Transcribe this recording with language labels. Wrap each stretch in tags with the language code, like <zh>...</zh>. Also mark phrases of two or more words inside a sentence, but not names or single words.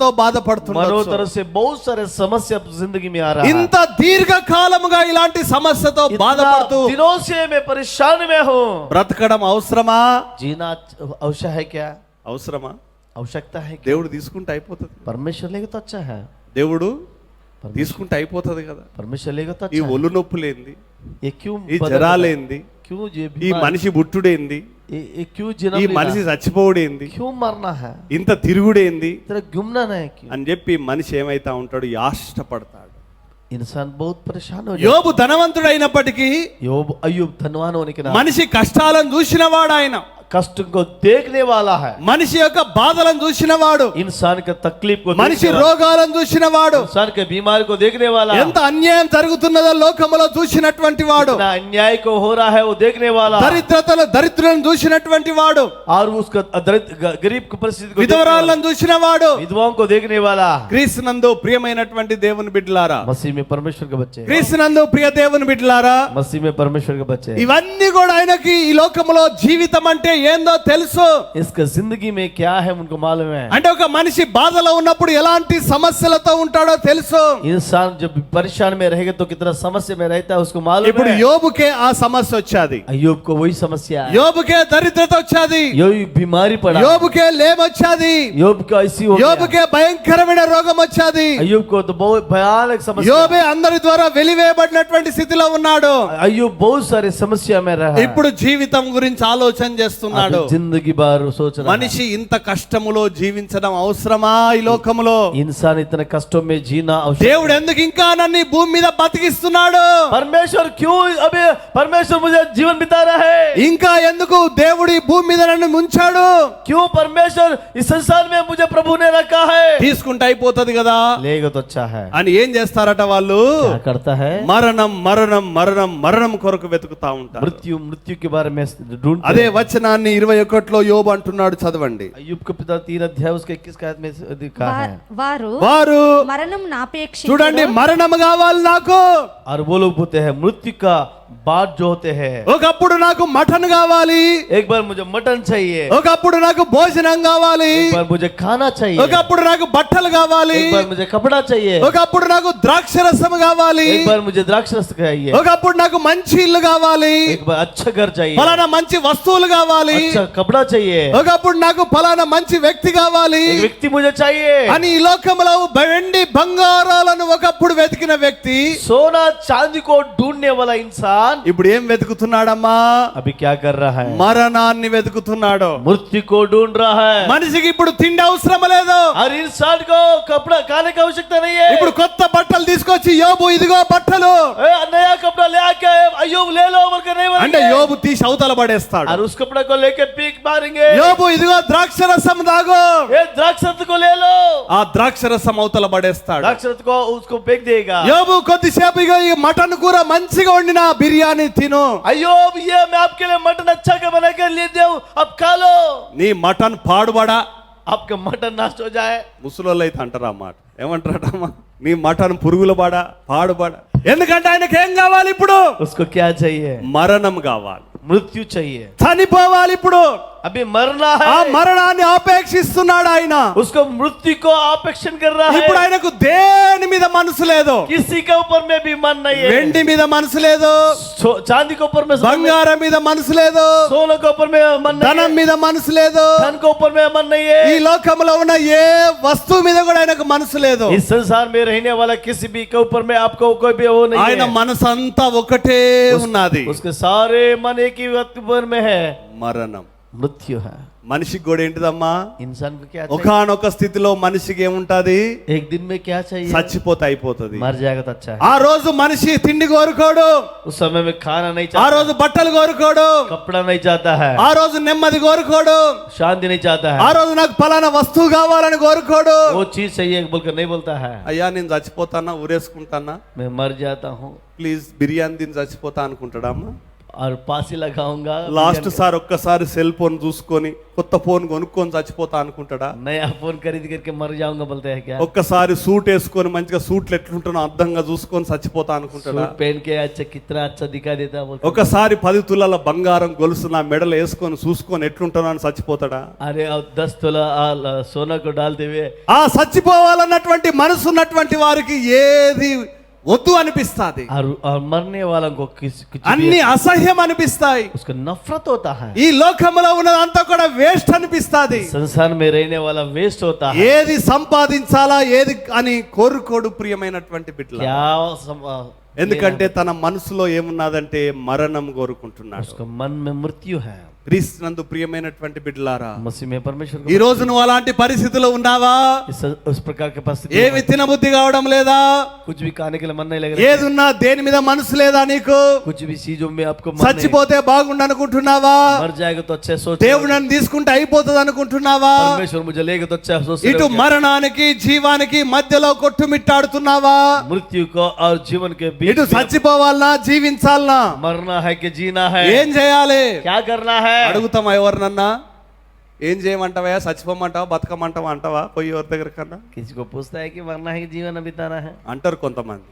<hi>मनो</hi> <te>బాధపడుతున్నారు.</te> <hi>तरह से बहुत सारे समस्या जिंदगी में आ रहा है।</hi> <te>ఇంత దీర్ఘకాలముగా ఇలాంటి సమస్యతో</te> <hi>इतना</hi> <te>బాధపడుతూ</te> <hi>दिनों से मैं परेशान में हूँ।</hi> <te>బ్రతకడం అవసరమా?</te> <hi>जीना आवश्यक है क्या?</hi> <te>అవసరమా?</te> <hi>आवश्यकता है क्या?</hi> <te>దేవుడు తీసుకుంటే అయిపోతుంది.</te> <hi>परमेश्वर लेगा तो अच्छा है,</hi> <te>దేవుడు తీసుకుంటే అయిపోతుంది కదా.</te> <hi>परमेश्वर लेगा तो</hi> <te>ఈ</te> <hi>अच्छा है।</hi> <te>ఒళ్ళు నొప్పులేంది,</te> <hi>ये क्यों</hi> <te>ఈ</te> <hi>बदल-</hi> <te>జ్వరాలేంది,</te> <hi>क्यों ये</hi> <te>ఈ</te> <hi>बीमारी-</hi> <te>మనిషి బుట్టుడేంది,</te> <hi>ये क्यों</hi> <te>ఈ</te> <hi>जन्म</hi> <te>మనిషి</te> <hi>लेना?</hi> <te>చచ్చిపోవుడేంది,</te> <hi>क्यों मरना है?</hi> <te>ఇంత తిరుగుడేంది</te> <hi>तेरा घूमना है क्यों?</hi> <te>అని చెప్పి మనిషి ఏమైతా ఉంటాడు, యాష్టపడతాడు.</te> <hi>इंसान बहुत परेशान हो जाता</hi> <te>యోబు ధనవంతుడైనప్పటికీ</te> <hi>है। योब अय्यूब धनवान होने के नाते</hi> <te>మనిషి కష్టాలను చూసినవాడు ఆయన,</te> <hi>कष्ट को देखने वाला है,</hi> <te>మనిషి యొక్క బాధలను చూసినవాడు,</te> <hi>इंसान के तकलीफ को</hi> <te>మనిషి</te> <hi>देखने वाला,</hi> <te>రోగాలను చూసినవాడు,</te> <hi>इंसान के बीमारी को देखने वाला,</hi> <te>ఎంత అన్యాయం జరుగుతున్నదో లోకములో చూసినటువంటి వాడు,</te> <hi>कितना अन्याय को हो रहा है वो देखने वाला,</hi> <te>దరిద్రులను చూసినటువంటి వాడు,</te> <hi>और उसका गरीब की परिस्थिति को देखने वाला,</hi> <te>విధవరాలను చూసినవాడు.</te> <hi>विधवाओं को देखने वाला।</hi> <te>క్రీస్తునందు ప్రియమైనటువంటి దేవుని బిడ్డలారా,</te> <hi>मसीह में परमेश्वर के बच्चे,</hi> <te>క్రీస్తునందు ప్రియ దేవుని బిడ్డలారా,</te> <hi>मसीह में परमेश्वर के बच्चे,</hi> <te>ఇవన్నీ కూడా ఆయనకి ఈ లోకములో జీవితం అంటే ఏందో తెలుసు.</te> <hi>इसका जिंदगी में क्या है उनको मालूम है।</hi> <te>అంటే ఒక మనిషి బాధలో ఉన్నప్పుడు ఎలాంటి సమస్యలతో ఉంటాడో తెలుసు.</te> <hi>इंसान जब परेशान में रहेगा तो कितना समस्या में रहता है उसको मालूम</hi> <te>ఇప్పుడు</te> <hi>है।</hi> <te>యోబుకే ఆ సమస్య వచ్చాది,</te> <hi>अय्यूब को वही समस्या है,</hi> <te>యోబుకే దరిద్రత వచ్చాది,</te> <hi>योब बीमारी पड़ा,</hi> <te>యోబుకే లేమొచ్చాది,</te> <hi>योब का ऐसी हो गया,</hi> <te>యోబుకే భయంకరమైన రోగం వచ్చాది.</te> <hi>अय्यूब को तो बहुत भयानक समस्या,</hi> <te>యోబే అందరి ద్వారా వెలివేయబడినటువంటి స్థితిలో ఉన్నాడు.</te> <hi>अय्यूब बहुत सारे समस्या में रहा,</hi> <te>ఇప్పుడు జీవితం గురించి ఆలోచన చేస్తున్నాడు.</te> <hi>अब जिंदगी बार सोच रहा है।</hi> <te>మనిషి ఇంత కష్టములో జీవించడం అవసరమా ఈ లోకములో?</te> <hi>इंसान इतने कष्टों में जीना आवश्यक।</hi> <te>దేవుడు ఎందుకు ఇంకా నన్ను ఈ భూమి మీద బతికిస్తున్నాడు?</te> <hi>परमेश्वर क्यों अभी परमेश्वर मुझे जीवन बिता रहा है?</hi> <te>ఇంకా ఎందుకు దేవుడు ఈ భూమి మీద నన్ను ఉంచాడు?</te> <hi>क्यों परमेश्वर इस संसार में मुझे प्रभु ने रखा है?</hi> <te>తీసుకుంటే అయిపోతది కదా</te> <hi>लेगा तो अच्छा है।</hi> <te>అని ఏం చేస్తారట వాళ్ళు?</te> <hi>क्या करता है?</hi> <te>మరణం మరణం మరణం మరణం కొరకు వెతుకుతా ఉంటారు.</te> <hi>मृत्यु मृत्यु के बारे में ढूंढते</hi> <te>అదే</te> <hi>हैं।</hi> <te>వచనాన్ని 21లో యోబు అంటున్నాడు, చదవండి.</te> <hi>अय्यूब के पिता 3 अध्याय उसके 21 आयत में लिखा है,</hi> <te>వారు వారు మరణం నాపేక్షించురు. చూడండి, మరణం కావాలి నాకు,</te> <hi>और वो लोग बोलते हैं मृत्यु का बात जो होते हैं,</hi> <te>ఒకప్పుడు నాకు మటన్ కావాలి,</te> <hi>एक बार मुझे मटन चाहिए,</hi> <te>ఒకప్పుడు నాకు భోజనం కావాలి,</te> <hi>एक बार मुझे खाना चाहिए,</hi> <te>ఒకప్పుడు నాకు బట్టలు కావాలి,</te> <hi>एक बार मुझे कपड़ा चाहिए,</hi> <te>ఒకప్పుడు నాకు ద్రాక్షరసం కావాలి,</te> <hi>एक बार मुझे द्राक्ष रस चाहिए,</hi> <te>ఒకప్పుడు నాకు మంచి ఇల్లు కావాలి,</te> <hi>एक बार अच्छा घर चाहिए,</hi> <te>ఫలానా మంచి వస్తువులు కావాలి,</te> <hi>अच्छा कपड़ा चाहिए,</hi> <te>ఒకప్పుడు నాకు ఫలానా మంచి వ్యక్తి కావాలి</te> <hi>एक व्यक्ति मुझे चाहिए।</hi> <te>అని ఈ లోకంలో వెండి బంగారాలను ఒకప్పుడు వెతికిన వ్యక్తి</te> <hi>सोना चांदी को ढूंढने वाला इंसान</hi> <te>ఇప్పుడు ఏం వెతుకుతున్నాడమ్మా?</te> <hi>अभी क्या कर रहा है?</hi> <te>మరణాన్ని వెతుకుతున్నాడు.</te> <hi>मृत्यु को ढूंढ रहा है।</hi> <te>మనిషికి ఇప్పుడు తిండి అవసరం లేదు,</te> <hi>हर इंसान को कपड़ा खाने की आवश्यकता नहीं है।</hi> <te>ఇప్పుడు కొత్త బట్టలు తీసుకొచ్చి యోబు ఇదిగో బట్టలు</te> <hi>ए, नया कपड़ा ले आके अय्यूब ले लो बोलकर नहीं</hi> <te>అంటే</te> <hi>बोलेंगे।</hi> <te>యోబు తీసి అవతల పడేస్తాడు.</te> <hi>और उस कपड़ा को लेके पीक मारेंगे।</hi> <te>యోబు ఇదిగో ద్రాక్షరసం తాగు,</te> <hi>ये द्राक्षरस को ले लो,</hi> <te>ఆ ద్రాక్షరసం అవతల పడేస్తాడు.</te> <hi>द्राक्षरस को उसको फेंक देगा।</hi> <te>యోబు కొద్దిసేపు ఇగో ఈ మటన్ కూర మంచిగా వండిన బిర్యానీ తిను,</te> <hi>अय्यूब ये मैं आपके लिए मटन अच्छा के बना कर ले दूं, अब खा लो।</hi> <te>నీ మటన్ పాడుబడా.</te> <hi>आपका मटन नष्ट हो जाए।</hi> <te>ముసలోళ్ళు అయితే అంటారు ఆ మాట, ఏమంటారటమ్మా? నీ మటన్ పురుగుల బాడా పాడుబడా. ఎందుకంటే ఆయనకి ఏం కావాలి ఇప్పుడు?</te> <hi>उसको क्या चाहिए?</hi> <te>మరణం కావాలి,</te> <hi>मृत्यु चाहिए,</hi> <te>చనిపోవాలి. ఇప్పుడు</te> <hi>अभी मरना</hi> <te>ఆ</te> <hi>है।</hi> <te>మరణాన్ని ఆపేక్షిస్తున్నాడు ఆయన.</te> <hi>उसको मृत्यु को अपेक्षण कर रहा</hi> <te>ఇప్పుడు</te> <hi>है।</hi> <te>ఆయనకు దేని మీద మనసు లేదు,</te> <hi>किसी के ऊपर में भी मन नहीं है।</hi> <te>వెండి మీద మనసు లేదు,</te> <hi>चांदी के ऊपर में मन नहीं,</hi> <te>బంగారం మీద మనసు లేదు,</te> <hi>सोने के ऊपर में मन नहीं</hi> <te>ధనం</te> <hi>है,</hi> <te>మీద మనసు లేదు,</te> <hi>धन के ऊपर में मन नहीं</hi> <te>ఈ</te> <hi>है।</hi> <te>లోకంలో ఉన్న ఏ వస్తువు మీద కూడా ఆయనకు మనసు లేదు.</te> <hi>इस संसार में रहने वाला किसी भी के ऊपर में आपको कोई भी वो नहीं</hi> <te>ఆయన</te> <hi>है।</hi> <te>మనసు అంతా ఒకటే ఉన్నది,</te> <hi>उसके सारे मन एक ही वक्त पर में है,</hi> <te>మరణం.</te> <hi>मृत्यु है।</hi> <te>మనిషికి కూడా ఏంటిదమ్మా,</te> <hi>इंसान को क्या चाहिए?</hi> <te>ఒకానొక స్థితిలో మనిషికి ఏముంటది,</te> <hi>एक दिन में क्या चाहिए?</hi> <te>చచ్చిపోతే అయిపోతుంది.</te> <hi>मर जाएगा तो अच्छा है।</hi> <te>ఆ రోజు మనిషి తిండి కోరుకోడు,</te> <hi>उस समय में खाना नहीं</hi> <te>ఆ</te> <hi>चाहता,</hi> <te>రోజు బట్టలు కోరుకోడు,</te> <hi>कपड़ा नहीं चाहता है,</hi> <te>ఆ రోజు నెమ్మది కోరుకోడు,</te> <hi>शांति नहीं चाहता</hi> <te>ఆ</te> <hi>है,</hi> <te>రోజు నాకు ఫలానా వస్తువు కావాలని కోరుకోడు.</te> <hi>वो चीज चाहिए बोलकर नहीं बोलता है।</hi> <te>అయ్యా నేను చచ్చిపోతానా, ఊరేసుకుంటానా,</te> <hi>मैं मर जाता हूँ</hi> <te>ప్లీజ్ బిర్యానీ తిని చచ్చిపోతా అనుకుంటాడా అమ్మా?</te> <hi>और फांसी लगाऊंगा,</hi> <te>లాస్ట్ సారి ఒక్కసారి</te> <en>cell phone</en> <te>చూసుకొని కొత్త ఫోన్ కొనుక్కొని చచ్చిపోతా అనుకుంటాడా?</te> <hi>नया फोन खरीद करके मर जाऊंगा बोलते हैं क्या?</hi> <te>ఒక్కసారి సూట్ వేసుకొని మంచిగా సూట్లు ఎట్లుంటానో అర్థంగా చూసుకొని చచ్చిపోతా అనుకుంటాడా?</te> <hi>सूट पहन के अच्छा कितना अच्छा दिखा देता है बोलते हैं।</hi> <te>ఒకసారి 10 తులాల బంగారం గొలుసు నా మెడలో వేసుకొని చూసుకొని ఎట్లుంటానో అని చచ్చిపోతాడా?</te> <hi>अरे अब 10 तोला सोना को डालते हुए</hi> <te>ఆ చచ్చిపోవాలన్నటువంటి మనసు ఉన్నటువంటి వారికి ఏది వద్దు అనిపిస్తాది,</te> <hi>और मरने वालों को कुछ भी</hi> <te>అన్ని అసహ్యం అనిపిస్తాయి.</te> <hi>उसको नफरत होता है।</hi> <te>ఈ లోకములో ఉన్నదంతా కూడా వేస్ట్ అనిపిస్తాది.</te> <hi>संसार में रहने वाला वेस्ट होता है।</hi> <te>ఏది సంపాదించాలా ఏది అని కోరుకోడు ప్రియమైనటువంటి బిడ్డల.</te> <hi>क्या</hi> <te>ఎందుకంటే తన మనసులో ఏమున్నదంటే మరణం కోరుకుంటున్నాడు.</te> <hi>उसका मन में मृत्यु है।</hi> <te>క్రీస్తునందు ప్రియమైనటువంటి బిడ్డలారా,</te> <hi>मसीह में परमेश्वर</hi> <te>ఈ రోజు నువ్వు అలాంటి పరిస్థితిలో ఉన్నావా?</te> <hi>उस प्रकार के परिस्थिति</hi> <te>ఏమి తినబుద్ధి కావడం లేదా?</te> <hi>कुछ भी खाने के लिए मन नहीं लग रहा,</hi> <te>ఏదున్నా దేని మీద మనసు లేదా నీకు?</te> <hi>कुछ भी चीजों में आपको मन नहीं,</hi> <te>చచ్చిపోతే బాగుండు అనుకుంటున్నావా?</te> <hi>मर जाएगा तो अच्छा सोच,</hi> <te>దేవుడు నన్ను తీసుకుంటే అయిపోతుంది అనుకుంటున్నావా?</te> <hi>परमेश्वर मुझे लेगा तो अच्छा सोच,</hi> <te>ఇటు మరణానికి జీవానికి మధ్యలో కొట్టుమిట్టాడుతున్నావా?</te> <hi>मृत्यु को और जीवन के बीच</hi> <te>ఇటు</te> <hi>में</hi> <te>చచ్చిపోవాలనా జీవించాలనా</te> <hi>मरना है कि जीना है,</hi> <te>ఏం చేయాలి?</te> <hi>क्या करना है?</hi> <te>అడుగుతామా ఎవరినన్నా? ఏం చేయమంటావా, చచ్చిపోమంటావా, బతకమంటావా అంటావా? పోయి ఎవరి దగ్గర కన్నా</te> <hi>किसी को पूछता है कि मरना है कि जीवन बिताना है?</hi> <te>అంటారు కొంతమంది.</te>